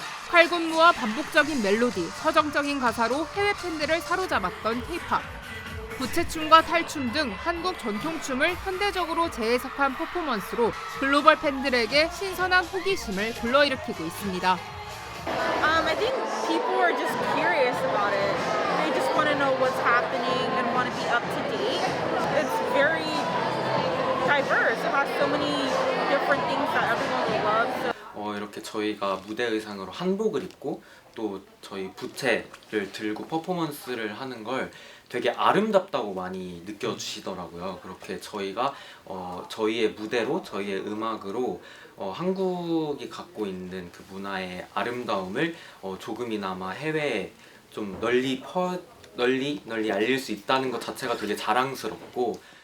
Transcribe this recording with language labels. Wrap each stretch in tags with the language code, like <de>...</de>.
<ko>칼군무와 반복적인 멜로디, 서정적인 가사로 해외 팬들을 사로잡았던 K-팝. 부채춤과 탈춤 등 한국 전통춤을 현대적으로 재해석한 퍼포먼스로 글로벌 팬들에게 신선한 호기심을 불러일으키고 있습니다.</ko> <en>I think people are just curious about it. They just want to know what's happening and want to be up to date. It's very diverse. It has so many different things that everyone will love. So</en> <ko>이렇게 저희가 무대 의상으로 한복을 입고 또 저희 부채를 들고 퍼포먼스를 하는 걸 되게 아름답다고 많이 느껴주시더라고요. 그렇게 저희가 저희의 무대로, 저희의 음악으로 한국이 갖고 있는 그 문화의 아름다움을 조금이나마 해외에 좀 널리 알릴 수 있다는 것 자체가 되게 자랑스럽고,</ko>